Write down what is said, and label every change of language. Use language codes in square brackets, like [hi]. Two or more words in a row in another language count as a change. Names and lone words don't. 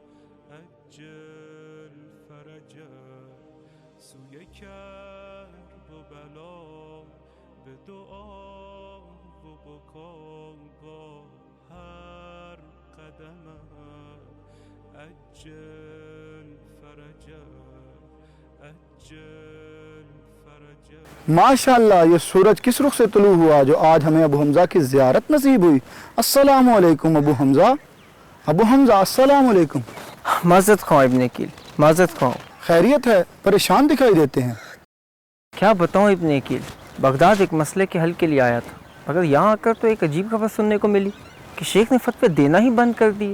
[ar] عجل فرجا [fa] سوی کرب و بلا به دعا و بکا با هر قدمم [ar] عجل فرجا عجل فرجا. [ur] ماشاءاللہ یہ سورج کس رخ سے طلوع ہوا جو آج ہمیں ابو حمزہ کی زیارت نصیب ہوئی. [ar] السلام علیکم ابو حمزہ. ابو حمزہ السلام علیکم. [ur] معذرت خواہ ابن عقیل، معذرت خواہ. خیریت ہے؟ پریشان دکھائی دیتے ہیں. کیا بتاؤں ابن عقیل، بغداد ایک مسئلے کے حل کے لیے آیا تھا، مگر یہاں آ کر تو ایک عجیب خبر سننے کو ملی کہ شیخ نے فتوے دینا ہی بند کر دیے.